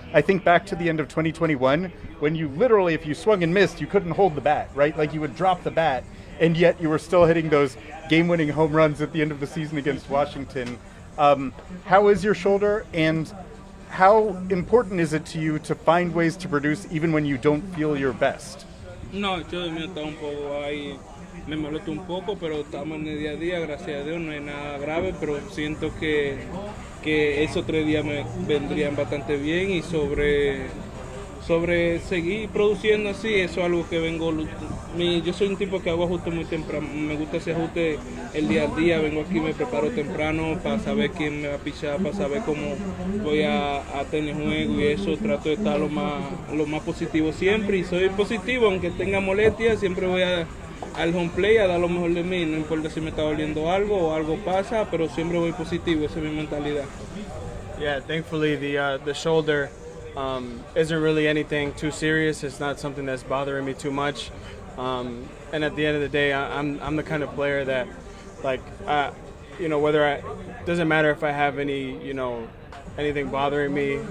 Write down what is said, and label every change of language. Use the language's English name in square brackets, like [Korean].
[English] I think back to the end of 2021, when you literally, if you swung and missed, you couldn't hold the bat, right? Like you would drop the bat, and yet you were still hitting those game-winning home runs at the end of the season against Washington. How is your shoulder, and how important is it to you to find ways to produce even when you don't feel your best? [Spanish] No, yo me está un poco ahí, me molesto un poco, pero estamos en el día a día, gracias a Dios, no hay nada grave, pero siento que esos 3 días me vendrían bastante bien y sobre seguir produciendo así, eso es algo que yo soy un tipo que hago ajustes muy temprano, me gusta ese ajuste el día a día, vengo aquí, me preparo temprano para saber quién me va a pichar, para saber cómo voy a tener juego y eso, trato de estar lo más positivo siempre y soy positivo, aunque tenga molestias, siempre voy al home play a dar lo mejor de mí, no importa si me está doliendo algo o algo pasa, pero siempre voy positivo, esa es mi mentalidad. [English] Yeah, thankfully the shoulder isn't really anything too serious. It's not something that's bothering me too much. And at the end of the day, I'm the kind of player that, like, you know, doesn't matter if I have anything bothering me.